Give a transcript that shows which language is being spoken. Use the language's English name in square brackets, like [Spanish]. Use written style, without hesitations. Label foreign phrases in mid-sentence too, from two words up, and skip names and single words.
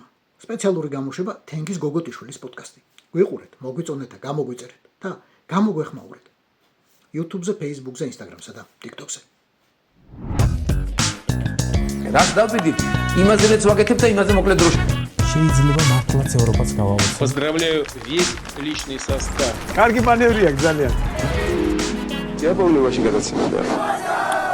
[Georgian] სპეციალური გამოშვება თენგიზ გოგოტიშვილის პოდკასტი. გვიყურეთ, მოგვიწონეთ და გამოგვიწერეთ და გამოგვეხმაურეთ YouTube-ზე, Facebook-ზე, Instagram-სა და TikTok-ზე. რაც დავდივით, იმაზეც ვაკეთებ და იმაზე მოკლედ დროში. შეიძლება მართლაც ევროპაც გავავოცო. [Russian] Поздравляю весь личный состав. [Georgian] კარგი მანევრია ძალიან. [Russian] Я помню ваши [Georgian] გადაცემა და